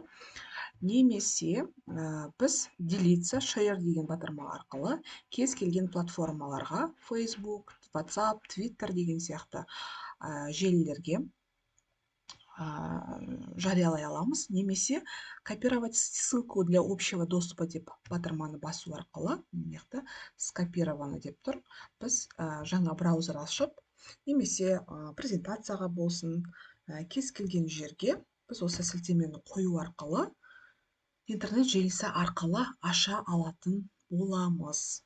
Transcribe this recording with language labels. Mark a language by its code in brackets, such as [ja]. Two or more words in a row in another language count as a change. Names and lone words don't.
[kk] Немесе біз делиться, share деген батырма арқылы кез келген платформаларға, Facebook, WhatsApp, Twitter деген сияқты желілерге жариялай аламыз. Немесе [ru] копировать ссылку для общего доступа [kk] деп батырманы басу арқылы, мынақты скопированы деп тұр. Біз жаңа браузер ашып, немесе презентацияға болсын, кез келген жерге біз осы сілтемені қою арқылы интернет желісі арқылы аша алатын боламыз.